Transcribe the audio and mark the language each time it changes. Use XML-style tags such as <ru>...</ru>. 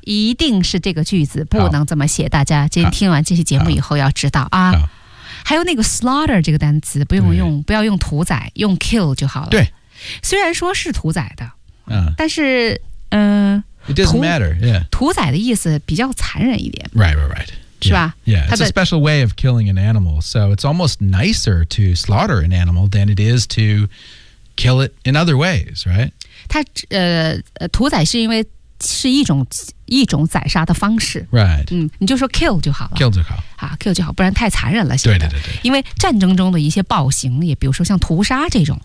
<zh>一定是这个句子不能这么写。大家今天听完这期节目以后要知道啊。还有那个 slaughter 这个单词不用用，不要用屠宰，用 kill 就好了。对，虽然说是屠宰的，但是</zh> <en>It doesn't matter. Yeah，</en> <zh>屠宰的意思比较残忍一点。</zh> <en>Right.</en> <zh>是吧</zh> <en>yeah, it's a special way of killing an animal. So it's almost nicer to slaughter an animal than it is to kill it in other ways, right?</en> <zh>它屠宰是因为是一种宰杀的方式。</zh> <en>Right.</en> <zh>你就说 kill 就好了。 Kill 就好。啊 ,kill 就好不然太残忍了。对对对对。因为战争中的一些暴行也比如说像屠杀这种、</zh>